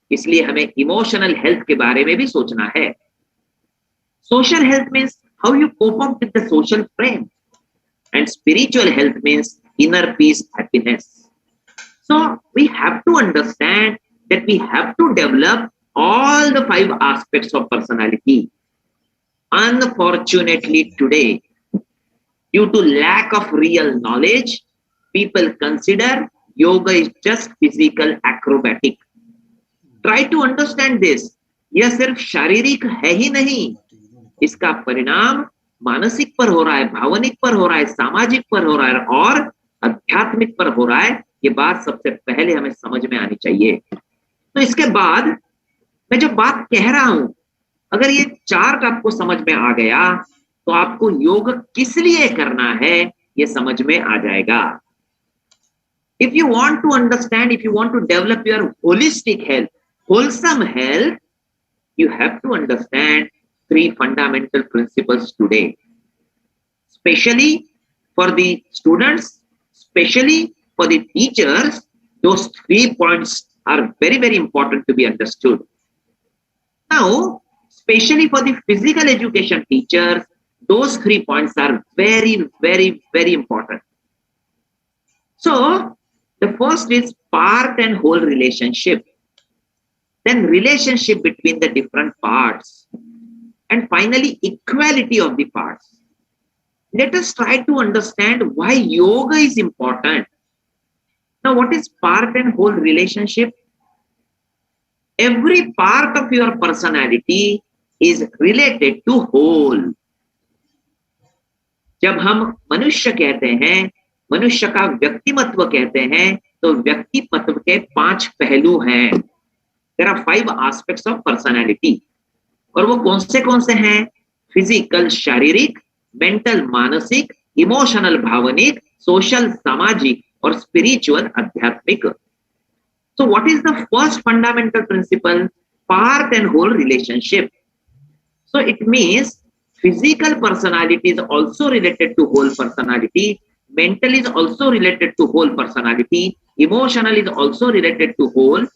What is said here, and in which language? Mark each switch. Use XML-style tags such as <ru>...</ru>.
<hi>इसलिए हमें emotional health के बारे में भी सोचना है।</hi> <en>Social health means how you cope up with the social frame, and spiritual health means inner peace, happiness. So we have to understand that we have to develop all the 5 aspects of personality. Unfortunately, today, due to lack of real knowledge, people consider yoga is just physical acrobatic. Try to understand this.</en> <hi>यह सिर्फ शारीरिक है ही नहीं, इसका परिणाम मानसिक पर हो रहा है, भावनिक पर हो रहा है, सामाजिक पर हो रहा है और आध्यात्मिक पर हो रहा है. ये बात सबसे पहले हमें समझ में आनी चाहिए. तो इसके बाद मैं जो बात कह रहा हूं, अगर ये चार्ट आपको समझ में आ गया तो आपको योग किस लिए करना है ये समझ में आ जाएगा.</hi> <en>If you want to understand, if you want to develop your holistic health, wholesome health, you have to understand 3 fundamental principles today. Especially for the students, especially for the teachers, those 3 points are very, very important to be understood. Now, especially for the physical education teachers, those 3 points are very, very, very important. So, the first is part and whole relationship. Then relationship between the different parts. And finally, equality of the parts. Let us try to understand why yoga is important. Now, what is part and whole relationship? Every part of your personality is related to whole.</en> <hi>जब हम मनुष्य कहते हैं, मनुष्य का व्यक्तिमत्व कहते हैं, तो व्यक्तिमत्व के 5 पहलू हैं.</hi> <en>There are 5 aspects of personality.</en> <hi>और वो कौन से हैं? फिजिकल शारीरिक, मेंटल मानसिक, इमोशनल भावनिक, सोशल सामाजिक और स्पिरिचुअल आध्यात्मिक.</hi> <en>So what is the first fundamental principle? Part and whole relationship. So it means physical personality is also related to whole personality. Mental is also related to whole personality. Emotional is also related to whole.</en>